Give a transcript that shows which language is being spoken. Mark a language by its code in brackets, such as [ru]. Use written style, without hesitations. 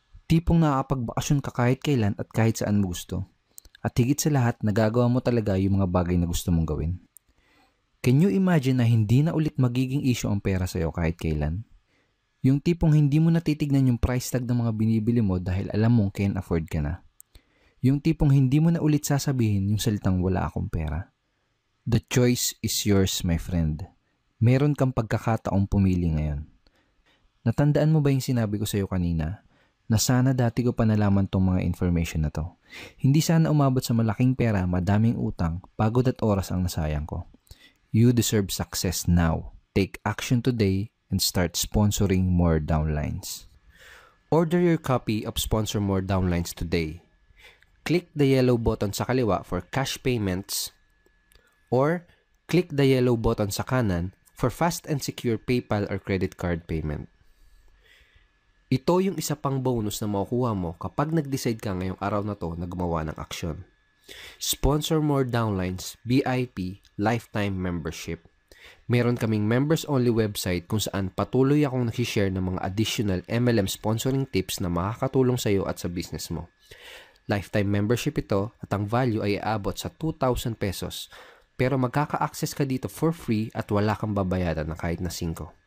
[tl] Tipong nakakapagbakasyon ka kahit kailan at kahit saan mo gusto. At higit sa lahat, nagagawa mo talaga yung mga bagay na gusto mong gawin. [en] Can you imagine [tl] na hindi na ulit magiging issue ang pera sa'yo kahit kailan? Yung tipong hindi mo natitignan yung price tag ng mga binibili mo dahil alam mong [en] can afford [tl] ka na. Yung tipong hindi mo na ulit sasabihin yung salitang wala akong pera. [en] The choice is yours, my friend. [tl] Meron kang pagkakataong pumili ngayon. Natandaan mo ba yung sinabi ko sa'yo kanina? Na sana dati ko pa nalaman tong mga information na to. Hindi sana umabot sa malaking pera, madaming utang, pagod at oras ang nasayang ko. [en] You deserve success now. Take action today and start sponsoring more downlines. Order your copy of Sponsor More Downlines today. Click the yellow button [tl] sa kaliwa [en] for cash payments or click the yellow button [tl] sa kanan [en] for fast and secure PayPal or credit card payment. [tl] Ito yung isa pang bonus na makukuha mo kapag nag-decide ka ngayong araw na to na gumawa ng aksyon. [en] Sponsor More Downlines VIP Lifetime Membership. [tl] Meron kaming members-only website kung saan patuloy akong nag-share ng mga additional MLM sponsoring tips na makakatulong sa iyo at sa business mo. Lifetime membership ito at ang value ay aabot sa 2,000 pesos. Pero magkaka-access ka dito for free at wala kang babayaran na kahit na 5.